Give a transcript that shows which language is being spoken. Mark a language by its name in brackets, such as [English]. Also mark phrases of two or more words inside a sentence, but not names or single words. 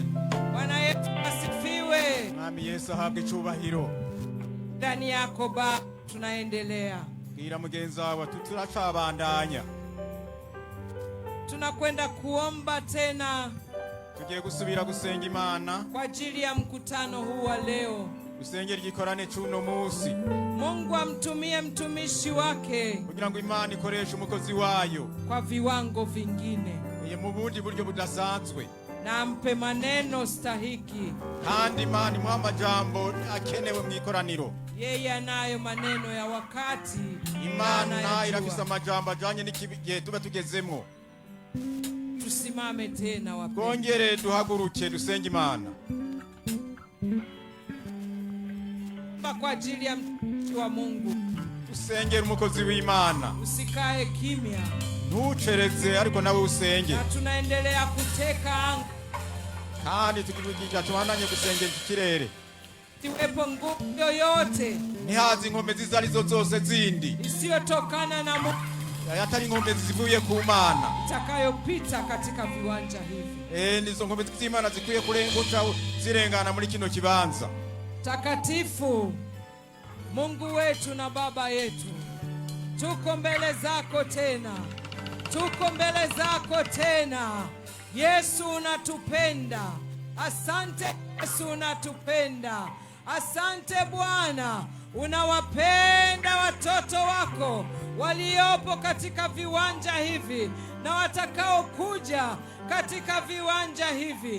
[Swahili] Bwana Yesu asifiwe. [Rundi] Mwami Yesu ahabwe icyubahiro. [Swahili] Ndani yako Baba tunaendelea. [Rundi] Bwira mugenzi wawe turacabandanya. [Swahili] Tunakwenda kuomba tena. [Rundi] Tugiye gusubira gusenga Imana [Swahili] kwa ajili ya mkutano huu wa leo. [Rundi] Usengera igikorane cy'uno munsi. [Swahili] Mungu amtumie mtumishi wake [Rundi] kugira ngo Imana ikoreshe umukozi wayo [Swahili] kwa viwango vingine, [Rundi] mu bundi buryo budasanzwe, [Swahili] na ampe maneno stahiki, [Rundi] kandi Imana imuha amajambo akenewe mu ikoraniro. [Swahili] Yeye anayo maneno ya wakati. [Rundi] Imana irafise amajambo ajanye n'ikigihe tuba tugezemo. [Swahili] Tusimame tena wapendwa. [Rundi] Kongere duhaguruke dusenge Imana. [Swahili] Kwa ajili ya mtumishi wa Mungu. [Rundi] Usengera umukozi w'Imana. [Swahili] Usikae kimya. [Rundi] Ntucereze ariko nawe usenge. [Swahili] Na tunaendelea kuteka anga. [Rundi] Kandi tukivugisha tubananye gusengera ikirere. [Swahili] Tiwepo nguvu yoyote. [Rundi] Nihazi inkomezi zarizo zose zindi. [Swahili] Isiyotokana na Mungu. [Rundi] Yatari inkomezi zivuye ku Mana. [Swahili] Itakayopita katika viwanja hivi. [Rundi] Nizo inkomezi z'Imana zikwiye kurenguka zirengana muri kino kibanza. [Swahili] Takatifu Mungu wetu na Baba yetu, tuko mbele zako tena, tuko mbele zako tena. Yesu unatupenda, asante Yesu unatupenda, asante Bwana, unawapenda watoto wako waliopo katika viwanja hivi na watakao kuja katika viwanja hivi.